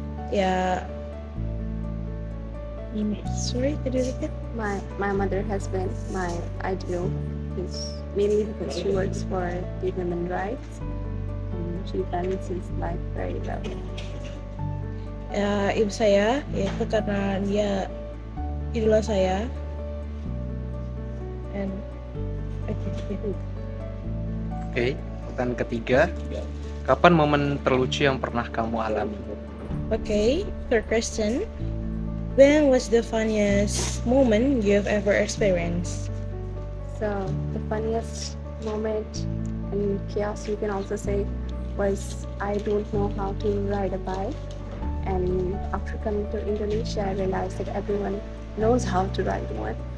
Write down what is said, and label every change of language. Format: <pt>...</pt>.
<en>Ya, sorry, could you repeat? My mother has been my ideal, mainly because she works for the women's rights and she balances life very well.</en> <id>Ibu saya yaitu karena dia idola saya.</id> <en>And</en> <id>Oke, pertanyaan ketiga, kapan momen terlucu yang pernah kamu alami?</id> <en>okay, third question, when was the funniest moment you've ever experienced? So the funniest moment and chaos, you can also say, was I don't know how to ride a bike, and after coming to Indonesia I realized that everyone knows how to ride one.</en>